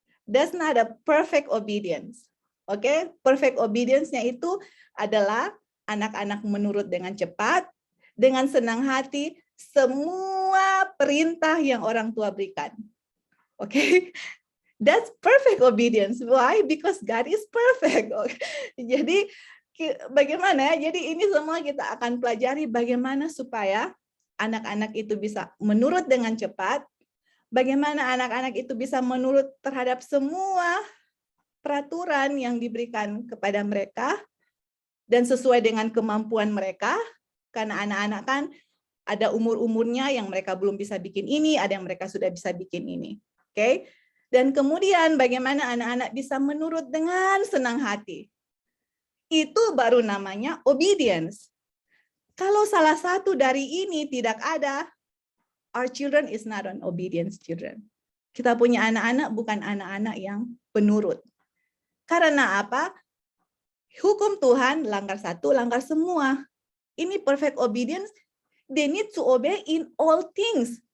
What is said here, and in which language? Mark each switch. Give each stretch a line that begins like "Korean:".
English: That's not a perfect obedience.
Indonesian: Oke, perfect obedience-nya itu adalah anak-anak menurut dengan cepat, dengan senang hati, semua perintah yang orang tua berikan.
English: Oke, that's perfect obedience. Why? Because God is perfect.
Indonesian: Jadi bagaimana ya? Jadi ini semua kita akan pelajari bagaimana supaya anak-anak itu bisa menurut dengan cepat, bagaimana anak-anak itu bisa menurut terhadap semua peraturan yang diberikan kepada mereka dan sesuai dengan kemampuan mereka, karena anak-anak kan ada umur-umurnya yang mereka belum bisa bikin ini, ada yang mereka sudah bisa bikin ini. Oke? Dan kemudian bagaimana anak-anak bisa menurut dengan senang hati. Itu baru namanya obedience. Kalau salah satu dari ini tidak ada,
English: our children is not an obedience children.
Indonesian: Kita punya anak-anak bukan anak-anak yang penurut. Karena apa? Hukum Tuhan, langgar satu, langgar semua.
English: Ini perfect obedience, they need to obey in all things.